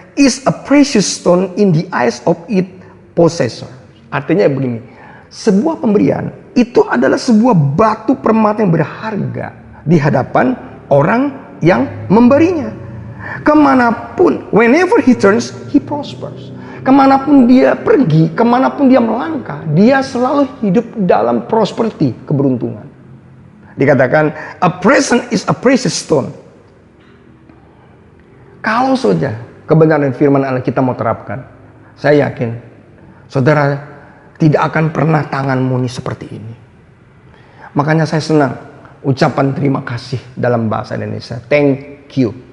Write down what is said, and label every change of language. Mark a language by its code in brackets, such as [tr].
[en] is a precious stone in the eyes of its possessor. [id] Artinya begini, sebuah pemberian itu adalah sebuah batu permata yang berharga di hadapan orang yang memberinya. [en] Kemanapun, whenever he turns, he prospers. [id] Kemanapun dia pergi, kemanapun dia melangkah, dia selalu hidup dalam prosperity, keberuntungan. [en] Dikatakan, a present is a precious stone. [id] Kalau saja kebenaran firman Allah kita mau terapkan, saya yakin saudara tidak akan pernah tanganmu ini seperti ini. Makanya saya senang ucapan terima kasih dalam bahasa Indonesia, thank you.